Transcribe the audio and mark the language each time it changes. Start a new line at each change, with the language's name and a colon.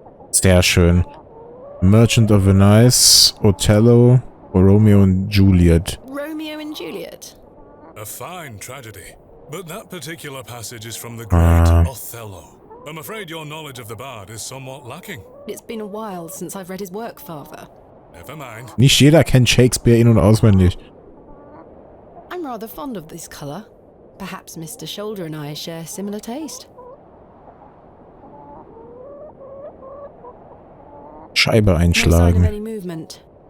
German: Sehr schön. Merchant of Venice, Othello, Romeo and Juliet.
English: Romeo and Juliet? A fine tragedy. But that particular passage is from the great Othello. I'm afraid your knowledge of the bard is somewhat lacking. It's been a while since I've read his work, Father. Never mind.
German: Nicht jeder kennt Shakespeare in- und auswendig.
English: I'm rather fond of this colour. Perhaps Mr. Shoulder and I share similar taste.
German: Scheibe
English: No sign of
German: einschlagen.
English: any movement.